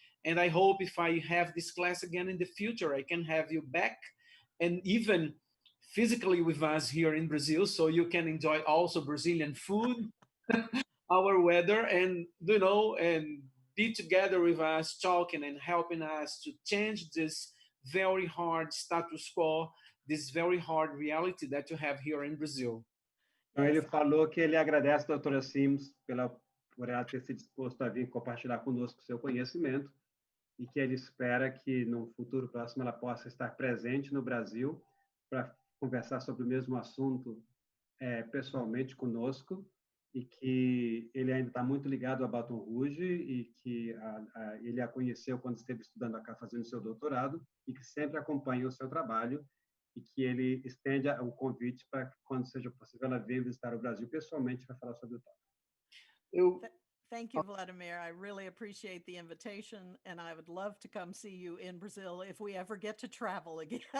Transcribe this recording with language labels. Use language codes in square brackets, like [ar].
[en] And I hope if I have this class again in the future, I can have you back, and even physically with us here in Brazil, so you can enjoy also Brazilian food, our weather, and, you know, and be together with us, talking and helping us to change this very hard status quo, this very hard reality that you have here in Brazil. [pt] Então, ele falou que ele agradece a doutora Sims por ela ter se disposto a vir compartilhar conosco seu conhecimento, e que ele espera que, no futuro próximo, ela possa estar presente no Brasil para conversar sobre o mesmo assunto pessoalmente conosco, e que ele ainda está muito ligado a Baton Rouge, e que ele a conheceu quando esteve estudando cá, fazendo seu doutorado, e que sempre acompanha o seu trabalho, e que ele estende o convite para que, quando seja possível, ela venha visitar o Brasil pessoalmente para falar sobre o tópico. [en] Thank you, Vladimir. I really appreciate the invitation, and I would love to come see you in Brazil if we ever get to travel again.